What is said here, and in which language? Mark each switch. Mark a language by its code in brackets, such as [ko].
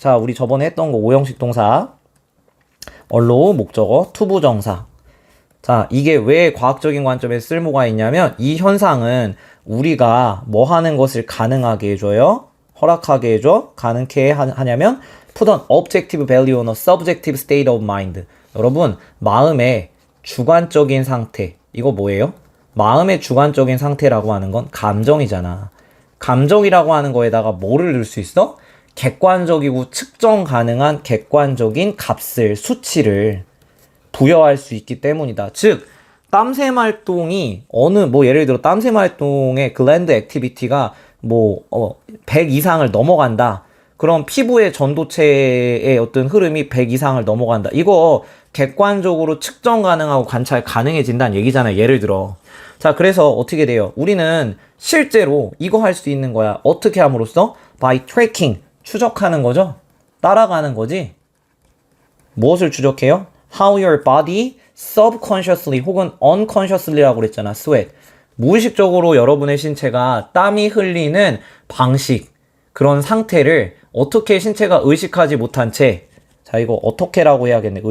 [ko] 자, 우리 저번에 했던 거 오형식 동사 allow 목적어 투부정사. 자, 이게 왜 과학적인 관점에서 쓸모가 있냐면 이 현상은 우리가 뭐 하는 것을 가능하게 해줘요? 허락하게 해줘? 가능케 하냐면 [en] put an objective value on a subjective state of mind. [ko] 여러분, 마음의 주관적인 상태. 이거 뭐예요? 마음의 주관적인 상태라고 하는 건 감정이잖아. 감정이라고 하는 거에다가 뭐를 넣을 수 있어? 객관적이고 측정 가능한 객관적인 값을, 수치를 부여할 수 있기 때문이다. 즉, 땀샘 활동이 예를 들어 땀샘 활동의 글랜드 액티비티가 100 이상을 넘어간다. 그럼 피부의 전도체의 어떤 흐름이 100 이상을 넘어간다. 이거 객관적으로 측정 가능하고 관찰 가능해진다는 얘기잖아요. 예를 들어. 자, 그래서 어떻게 돼요? 우리는 실제로 이거 할 수 있는 거야. 어떻게 함으로써? [en] By tracking. [ko] 추적하는 거죠? 따라가는 거지? 무엇을 추적해요? [en] How your body subconsciously [ko] 혹은 [en] unconsciously라고 [ko] 그랬잖아. [en] sweat. [ko] 무의식적으로 여러분의 신체가 땀이 흘리는 방식, 그런 상태를 어떻게 신체가 의식하지 못한 채, 자, 이거 어떻게라고 해야겠네.